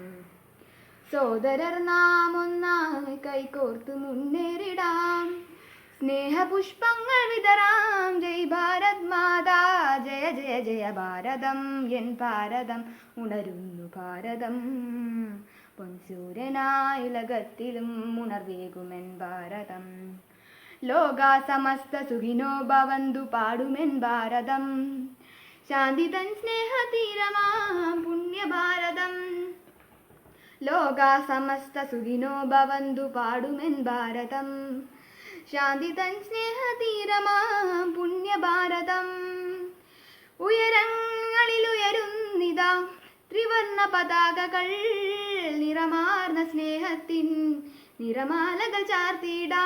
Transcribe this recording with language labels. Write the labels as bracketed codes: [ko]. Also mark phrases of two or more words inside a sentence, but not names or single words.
[ml] സോദരർ നാം ഒന്നായി കൈകോർത്ത് മുന്നേറിടാം, സ്നേഹപുഷ്പങ്ങൾ വിതറാം. [hi] जय भारत माता, [ml] ജയ ജയ ജയ ഭാരതം എൻ ഭാരതം ഉണരുന്നു ഭാരതം, പൊൻസൂര്യനായുലകത്തിലും ഉണർവേകുമെൻ ഭാരതം. [sa] ലോകാ സമസ്ത സുഖിനോ ഭവന്തു [ml] പാടുമെൻ ഭാരതം, ശാന്തി തൻ സ്നേഹതീരമാം പുണ്യഭാരതം. [sa] ലോകാ സമസ്ത സുഖിനോ ഭവന്തു [ml] പാടുമെൻ ഭാരതം, ശാന്തി തൻ സ്നേഹതീരമാം പുണ്യഭാരതം. ഉയരങ്ങളിലുയരുന്നിതാ ത്രിവർണ്ണ പതാകകൾ, നിറമാർന്ന സ്നേഹത്തിൻ നിറമാലകൾ ചാർത്തിടാം.